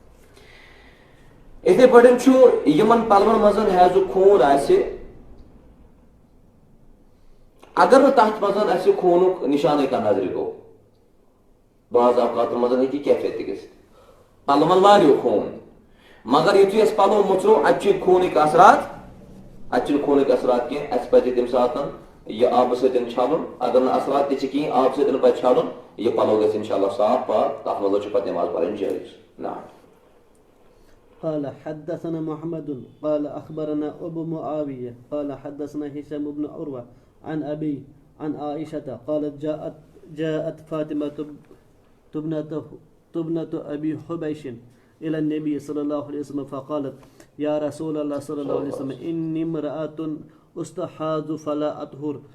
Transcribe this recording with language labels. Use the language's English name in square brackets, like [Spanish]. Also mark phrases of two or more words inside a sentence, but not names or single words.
[Kashmiri] اتھے پٲٹھۍ یمن پلون منٛز حیض خوٗن آسہِ اگر نہٕ تتھ منٛز اسہِ خوٗنُک نشانٕے کانٛہہ نظرِ گوٚو بعض اوقاتن منٛز ہیٚکہِ کیفیت تہِ گٔژھِتھ پلون واریاہ خوٗن مگر یُتھُے أسۍ پلو مُژرو اتہِ چھِ خوٗنٕکۍ اثرات کینٛہہ اسہِ پزِ تمہِ ساتہٕ یہ آبہٕ سۭتۍ چھلُن اگر نہٕ اثرات تہِ چھِ کِہیٖنۍ آبہٕ سۭتۍ پزِ چھلُن یہ پلو گژھِ انشاءاللہ صاف پاک تتھ منٛز چھِ پتہٕ نماز پرٕنۍ جٲیز نعم [Arabic] قال حدثنا محمد قال أخبرنا أبو معاوية قال حدثنا هشام بن عروة عن أبي عن عائشة قالت جاءت فاطمة تبنة أبي حبيش إلى النبي صلى الله عليه وسلم فقالت يا رسول الله صلى الله عليه وسلم إني امرأة أستحاض فلا أطهر